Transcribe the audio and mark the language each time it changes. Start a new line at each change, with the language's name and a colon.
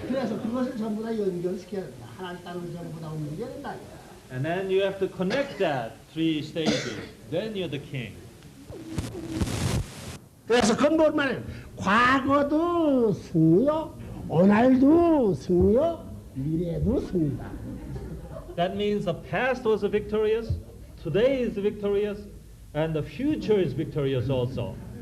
Korean: 그래서 그것을 전부 다 연결시켜야 된다. 하나님 땅을 전부 다 움직여야 된다.
English: And then you have to connect that 3 stages. Then you're the king.
Korean: 그래서 그건 말은 과거도 승리요, 오늘도 승리요, 미래도 승리다.
English: That means the past was victorious, today is victorious, and the future is victorious also.